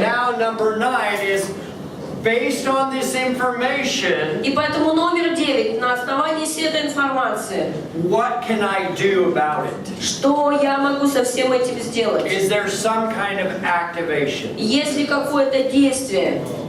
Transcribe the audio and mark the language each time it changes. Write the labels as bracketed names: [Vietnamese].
[English] now number 9 is based on this information. [Russian] И поэтому номер 9, на основании всей этой информации, [English] What can I do about it? [Russian] что я могу со всем этим сделать? [English] Is there some kind of activation? [Russian] Есть ли какое-то действие?